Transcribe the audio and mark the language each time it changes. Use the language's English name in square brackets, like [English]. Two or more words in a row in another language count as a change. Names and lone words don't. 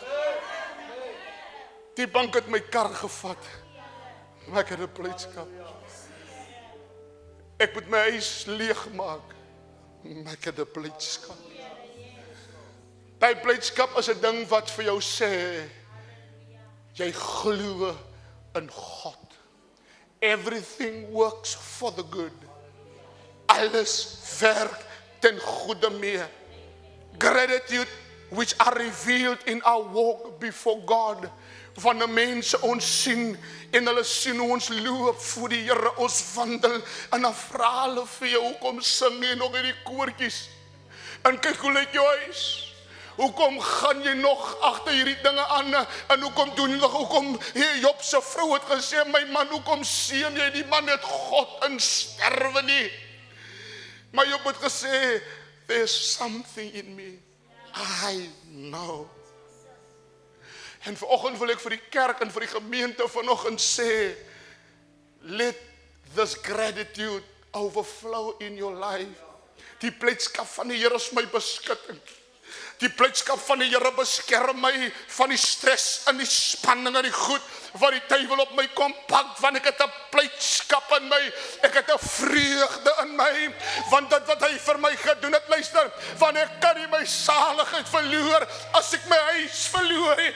[Afrikaans] Die bank het my kar gevat, maar ek het 'n blydskap. Ek moet my huis leegmaak, maar ek het 'n blydskap. Die blydskap is 'n ding wat vir jou sê, jy glo in God. [English] Everything works for the good. [Afrikaans] Alles werk ten goede mee. [English] Gratitude which are revealed in our walk before God. [Afrikaans] Wanneer mense ons sien en hulle sien hoe ons loop voor die Here, ons wandel, en dan vra hulle vir jou, hoekom sing jy nog hierdie koortjies? En kyk hoe lyk jou huis? Hoekom gaan jy nog agter hierdie dinge aan? En hoekom doen jy nog? Hoekom Job se vrou het gesê, my man, hoekom seën jy die man het God in sterwe nie? Maar Job het gesê, [English] there's something in me. I know. [Afrikaans] En vanoggend wil ek vir die kerk en vir die gemeente vanoggend sê, [English] let this gratitude overflow in your life. [Afrikaans] Die blydskap van die Here is my beskutting. Die blydskap van die Here beskerm my van die stres en die spanning en die goed wat die duiwel op my kom pak, want ek het 'n blydskap in my, ek het 'n vreugde in my, want dit wat hy vir my gedoen het, luister, want ek kan nie my my saligheid verloor as ek my huis verloor nie.